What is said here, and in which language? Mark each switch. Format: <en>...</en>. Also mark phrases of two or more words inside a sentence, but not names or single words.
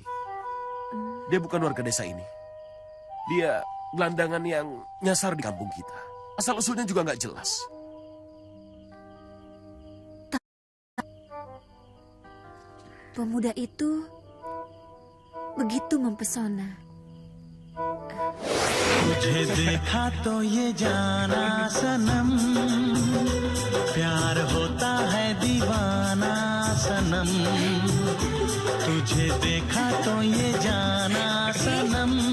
<id>Dia bukan warga desa ini. Dia gelandangan yang nyasar di kampung kita. Asal-usulnya juga nggak jelas. Pemuda itu begitu mempesona.</id> <hi>तुझे देखा तो ये जाना सनम प्यार होता है दीवाना सनम तुझे देखा तो ये जाना सनम</hi>